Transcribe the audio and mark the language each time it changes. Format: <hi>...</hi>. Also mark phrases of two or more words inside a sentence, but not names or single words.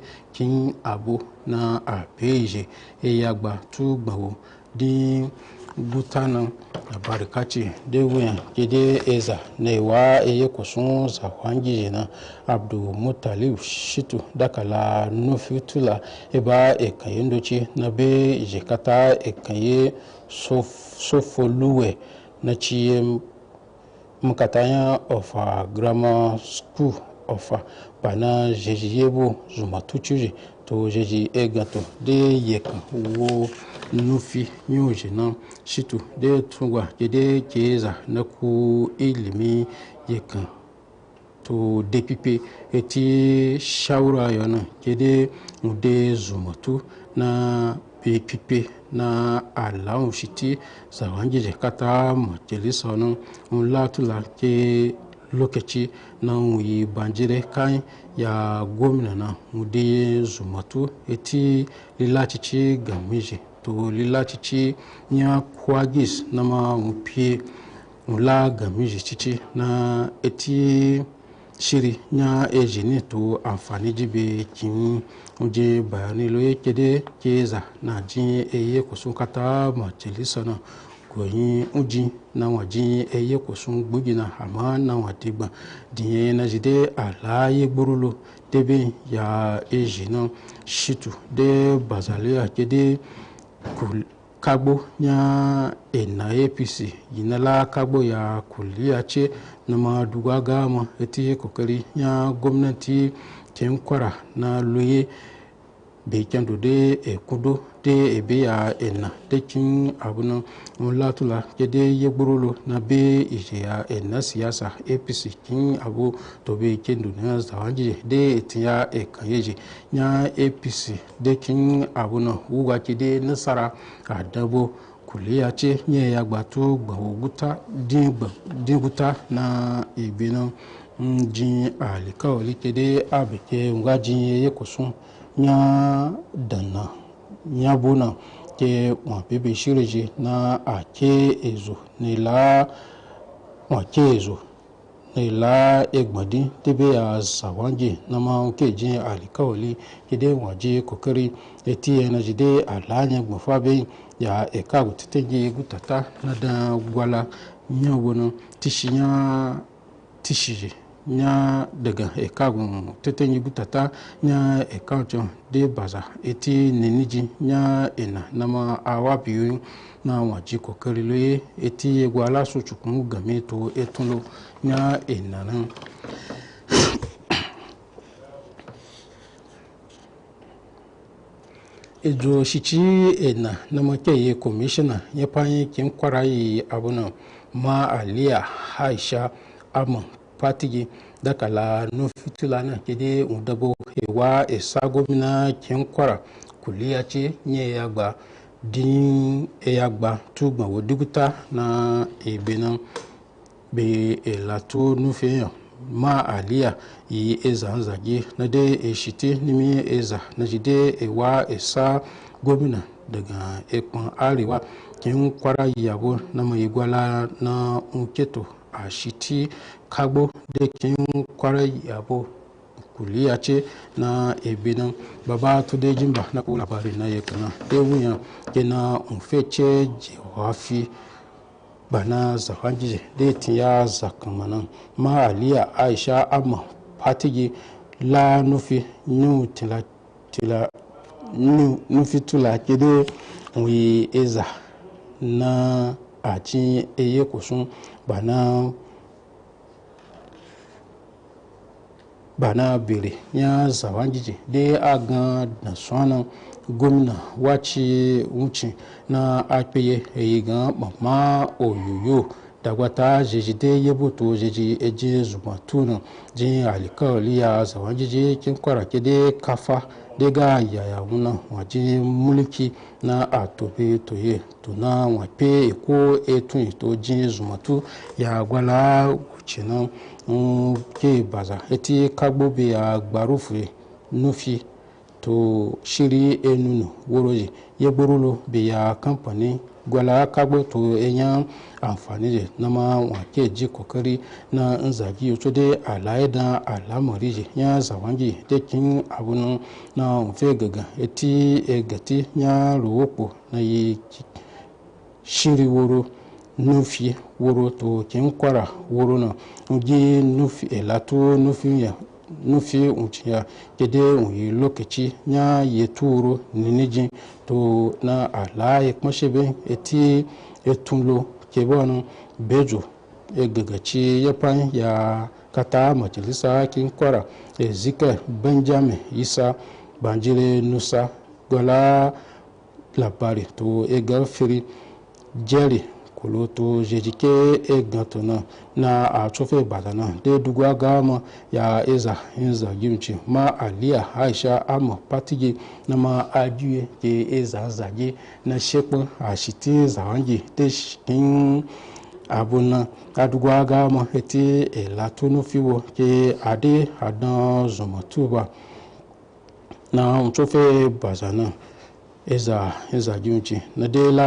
<nup>kin abu na abeje eyagba tu gbawo din gutanan abarikaci de wuyan kede eza ne wa eye kusun zawangi na Abdul Mutalib Shitu dakala nufitula eba ekayendoci na be jekata ekaye sofoluwe na ciye mukatanya</nup> <en>of grammar school of</en> <nup>bana jeji yebo zuma tuchuje to jeji egato de yekan wo nufi nyoje na shitu de tungwa de keza na ku ilimi yekan to depipe eti shawara yana kede mude zumatu na pepipe na alawun shiti zawangije kata majalisa nan latula ke lokaci na wuyi banjire kan ya gwamna na mude zumatu eti lilacici gamije to lilacici ya kwagis na ma mupie mula gamije cici na eti shiri nya ejini to amfani jibe kin uje bayani lo yake keza na jin eye kusun kata majalisa na goyin uji na wajin eye kusun gbugina amma na wadigba diye na jide alaye gburulo debe ya ejina shitu de bazalia kede kagbo nya ena APC yinala kagbo ya kuliya ce na maduga gama eti kokari nya gwamnati ken kwara na loye bekendo de ekudo de ebe ya ena de kin abuna mulatula kede yegburulo na be ije ya ena siyasa APC kin abu to be kendo na zawanje de etiya ekayeje nya APC de kin abuna uga kede nasara adabo kuliya ce nye ya gbato gbawoguta dinguta na ibina jin alikawali kede abeke nga jin ye kusun nya dana nya bona ke wa bebe shireje na ake ezo ne la egbadi tebe ya zawanje na ma ke jin alikawali kede waje kokari eti na jide alanya gbafabe ya eka gutete gutata na da gwala nya wono tishije nya daga eka gutete gutata nya eka jon de baza eti neniji nya ena na ma awabiyu na waji kokari loye eti gwala su chukun game to etunlo nya ena nan ejo shichi ena na makeye commissioner ya fanyi kin kwarayi abuna ma aliya haisha amon patigi dakala no fitula na kede udabo ewa esagomina kin kwara kuliya ce nye yagba din eyagba tugba wodiguta na ebena be elato nufeyan ma aliya yi eza nzage na de eshite nimi eza na jide ewa esa gwamna daga ekpan arewa kin kwara yabo na mai gwala na nketo a shiti kagbo da kin kwara yabo kuliya ce na ebinan baba to de jimba na ko labari na yakana de wuya kena unfece jewafi bana zafanjije de tiya zakamanan ma aliya aisha amma patigi la nufi nufi tula kede wi eza na aji eye kusun bana bere ya zawanjije de agan da swana gwamna wace wuce na akpeye eyigan mama oyoyo dagwata jejide yebuto jeji eje zumatuna jin alikawali ya zawanjije kin kwara kede kafa daga yaya wuna waje mulki na atobe toye tuna wape eko etun ito jin zumatu ya gwala wucina ke baza eti kagbobe ya gbarufe nufi to shiri enunu woroji yegborulo be ya kamfani gwala kagbo to enyan amfani je na ma wake ji kokari na nzagi yoto de alaye da alamari je ya zawangi de kin abunu na mfe gaga eti egati ya rowopo na yi shiri woro nufi woro to kin kwara woro na ngi nufi elato nufi ya nufi unciya kede unyi lokaci ya yeturo ninijin to na alaye kmashebe eti etunlo kebonu bejo egagaci yapan ya kata majalisa kin Kwara Ezekiel Benjamin Isa Banjire Nusa Gola labari to egal firi Jerry kolo to jejike egantona na a chofe badana de dugwa gama ya eza gimchi ma Alia Aisha Amo Patigi na ma ajuye ke eza zaje na shekpa ashiti zawangi te shin abuna adugwa gama eti elatono fiwo ke ade adan zomotuba na chofe bazana eza gimchi na de la</nup>